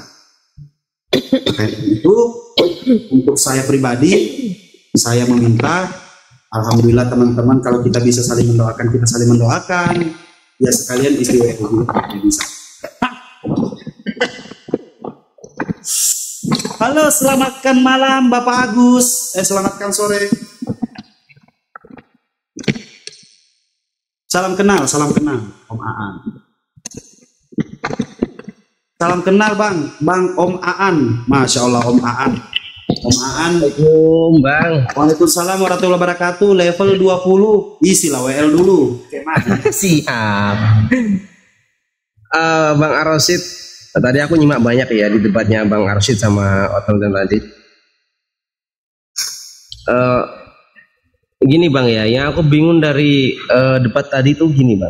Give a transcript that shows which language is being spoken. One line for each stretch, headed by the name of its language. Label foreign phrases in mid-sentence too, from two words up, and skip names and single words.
Indonesian: Kayak itu, untuk saya pribadi, saya meminta, alhamdulillah teman-teman, kalau kita bisa saling mendoakan, kita saling mendoakan. Ya sekalian istiwa dulu, bisa. Halo, selamatkan malam Bapak Agus. Selamatkan sore. Salam kenal Om Aan. Salam kenal Bang Om Aan.
Arabic: ما شاء الله
Indonesian: Om Aan. Om Aan. Assalamualaikum Bang.
Arabic: وعليكم السلام ورحمة الله وبركاته. Level 20. Isilah WL dulu. Siap. Bang Arosid, tadi aku nyimak banyak ya di debatnya Bang Arosid sama Oten tadi. Gini Bang ya, yang aku bingung dari debat tadi tuh gini Bang.